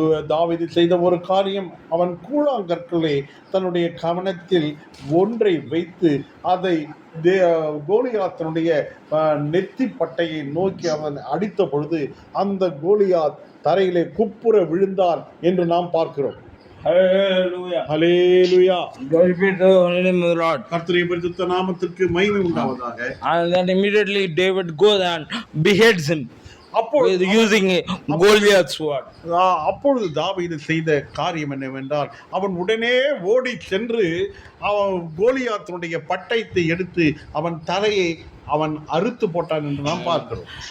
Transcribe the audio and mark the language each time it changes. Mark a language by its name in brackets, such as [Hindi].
[Tamil] தாவீது செய்த ஒரு காரியம், அவன் கூழாங்கற்களை தன்னுடைய கவனத்தில் ஒன்றை வைத்து அதை கோலியாத்தினுடைய நெத்தி பட்டையை நோக்கி அவன் அடித்த பொழுது அந்த கோலியாத் தரையிலே குப்புற விழுந்தான் என்று நாம் பார்க்கிறோம். Hallelujah. Hallelujah. [English] Glory be to the name of the Lord. [Tamil] கர்த்தருடைய பரிசுத்த நாமத்திற்கு மகிமை உண்டாவதாக. [English] And then immediately David goes and beheads him using Goliath's sword. [Tamil] அப்பொழுது தாவீது செய்த காரியம் என்னவென்றால், அவன் உடனே ஓடி சென்று அவன் கோலியாத்தினுடைய பட்டயத்தை எடுத்து அவன் தலையை அவன் அறுத்து போட்டான் என்று நாம் பார்க்கிறோம்.